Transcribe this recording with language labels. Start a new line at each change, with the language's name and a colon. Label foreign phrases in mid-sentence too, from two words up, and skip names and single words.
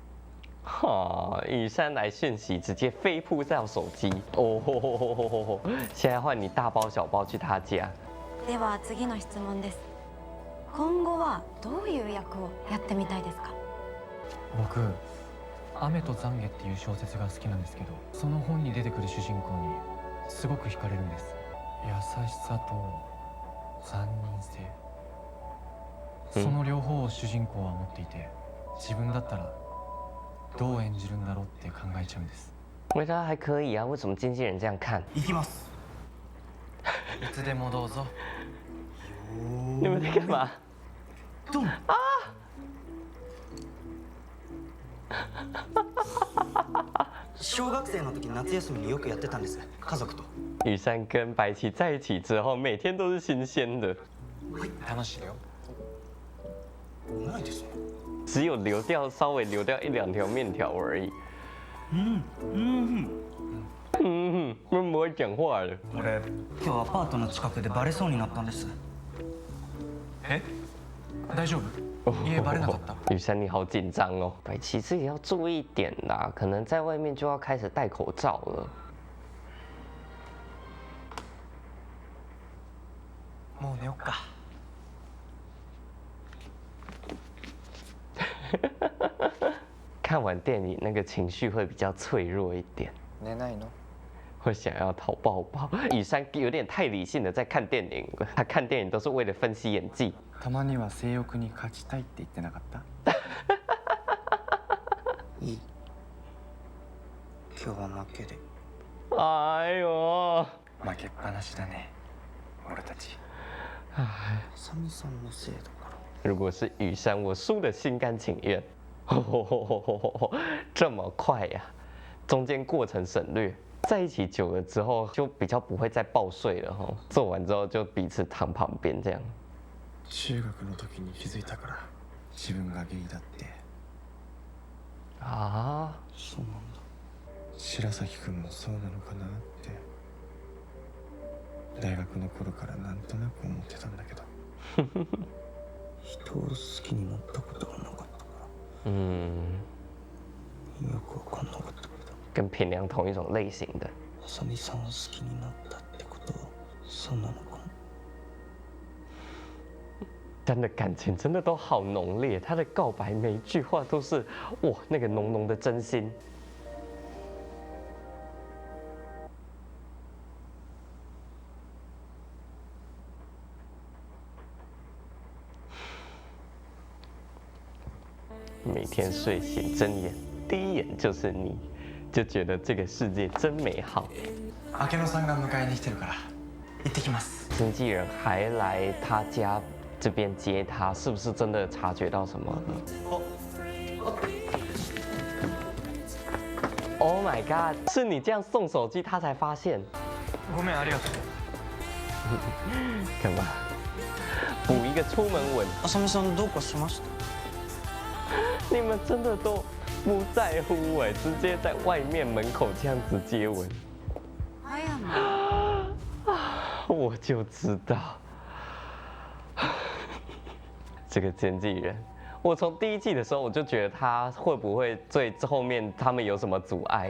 Chinese: 哈，羽山来讯息直接飞扑到手机哦，现在换你大包小包去他家。
Japanese: では次の質問です。今後はどういう役をやってみたいですか。僕雨と懺悔っていう小説が好きなんですけど、その本に出てくる主人公にすごく惹かれるんです。優しさと残忍性、その両方を主人公は持っていて、自分だったらどう演じるんだろうって考えちゃうんです。
Chinese: 我觉得还可以啊，为什么经纪人这样看？
Japanese: 行きます。いつでもどうぞ。
Chinese: 你们在干嘛？
Japanese: ドン。あ。小学生の時夏休みによくやってたんです。家族と。
Chinese: 羽山跟白棋在一起之后，每天都是新鲜的。
Japanese: 楽しいよ。ないですね。
Chinese: 只有稍微流掉1-2条面条而已。不会讲话了。
Japanese: 俺今日アパートの近くでバレそうになったんです。え？大丈夫？也バレなかった。
Chinese: 羽山你好紧张哦，白棋自己要注意一点啦，可能在外面就要开始戴口罩了。
Japanese: もう寝よっか。
Chinese: 看完电影那个情绪会比较脆弱一点，
Japanese: 寝ないの？
Chinese: 会想要讨抱抱。羽山有点太理性的在看电影，他看电影都是为了分析演技。
Japanese: たまには性欲に勝ちたいって言ってなかった？いい。今日は負けで。
Chinese: 哎呦。
Japanese: 負けっぱなしだね、俺たち。サミさんのせいだから。
Chinese: 如果是羽山，我输得心甘情愿。这么快呀、中间过程省略，在一起久了之后就比较不会再抱睡了哈。做完之后就彼此躺旁边这样。
Japanese: 中学の時に気づいたから自分がゲイだって。ああ。そうなんだ。白崎君もそうなのかなって大学の頃からなんとなく思ってたんだけど。人を好きになったことがなかったからよくわかんなかったけど。
Chinese: 跟平良同一种类型的。
Japanese: あさみさんを好きになったってことはそうなのかも。
Chinese: 他们的感情真的都好浓烈，他的告白每一句话都是哇，那个浓浓的真心。每天睡醒睁眼，第一眼就是你，就觉得这个世界真美好。
Japanese: 明野さんが迎えに来てるから行ってきます。
Chinese: 经纪人还来他家这边接他，是不是真的察觉到什么 ？
English: Oh my god！
Chinese: 是你这样送手机，他才发现。
Japanese: ごめんありがとう。
Chinese: 干嘛？补一个出门吻？
Japanese: あさみさんどうかしました？
Chinese: 你们真的都不在乎哎，直接在外面门口这样子接吻。
Japanese: 葉山。
Chinese: 我就知道，这个经纪人，我从第一季的时候我就觉得他会不会最后面他们有什么阻碍？